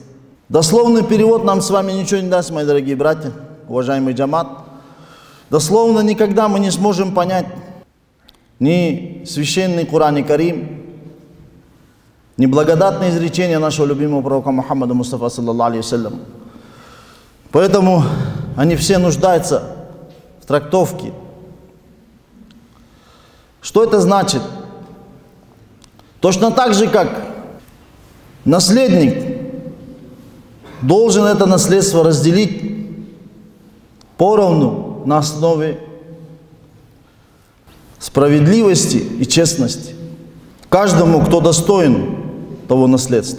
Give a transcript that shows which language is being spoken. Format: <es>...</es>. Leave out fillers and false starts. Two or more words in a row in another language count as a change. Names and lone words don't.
<ru>Дословный перевод нам с вами ничего не даст, мои дорогие братья, уважаемый джамат. Дословно никогда мы не сможем понять ни священный Кур'ан-ы Карим, ни благодатное изречение нашего любимого пророка Мухаммада Мустафа</ru> <ar>صلى الله عليه وسلم.</ar> <ru>Поэтому они все нуждаются в трактовке. Что это значит? Точно так же, как наследник должен это наследство разделить поровну на основе справедливости и честности каждому, кто достоин того наследства.</ru>